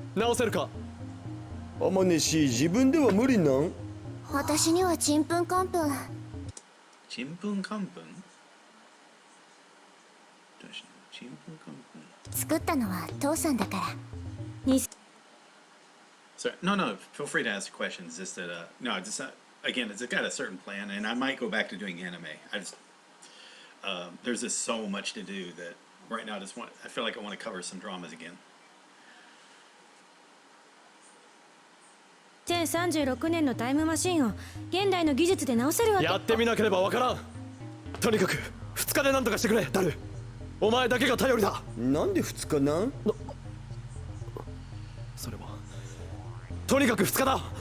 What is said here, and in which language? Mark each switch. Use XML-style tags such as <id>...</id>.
<ja>直せるか？あまねし自分では無理なん？私にはちんぷんかんぷん。ちんぷんかんぷん？ちんぷんかんぷん。作ったのは父さんだから。</ja> <en>Sorry, no, feel free to ask questions. Just that, no, just again, it's got a certain plan, and I might go back to doing anime. I just, there's just so much to do that right now I feel like I want to cover some dramas again.</en> <ja>1036年のタイムマシンを現代の技術で直せるわけ。やってみなければわからん。とにかく2日で何とかしてくれ、ダル。お前だけが頼りだ。なんで2日なん？それはとにかく2日だ。</ja>